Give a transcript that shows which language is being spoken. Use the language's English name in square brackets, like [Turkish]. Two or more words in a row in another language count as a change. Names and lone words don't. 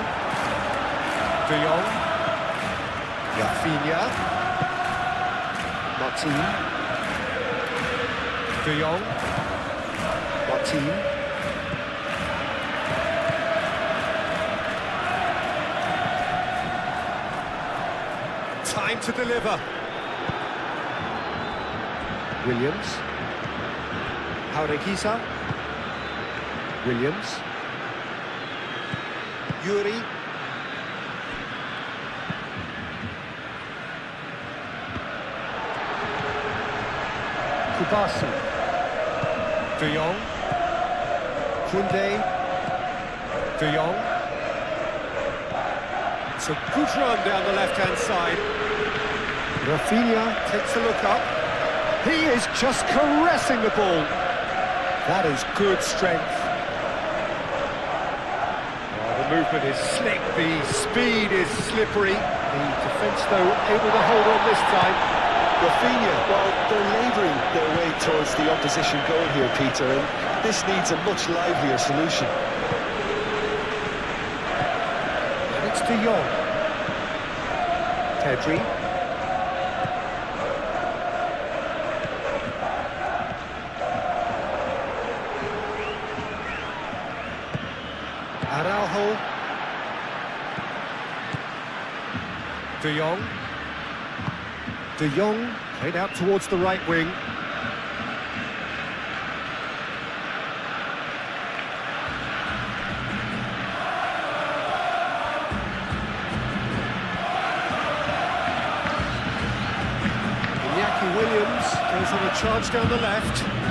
[English] De Jong. Rafinha. Martin. De Jong. Martin. Time to deliver. Williams. Jaureguisa. Williams. Yuri. Kubasi. De Jong. Koundé. De Jong. It's a good run down the left-hand side. Rafinha takes a look up. He is just caressing the ball. That is good strength. Movement is slick, the speed is slippery. The defence, though, able to hold on this time. Rafinha, well, they're labouring their way towards the opposition goal here, Peter, and this needs a much livelier solution. And it's De Jong. Pedri. Araujo. De Jong. De Jong played out towards the right wing. Iñaki Williams goes on a charge down the left.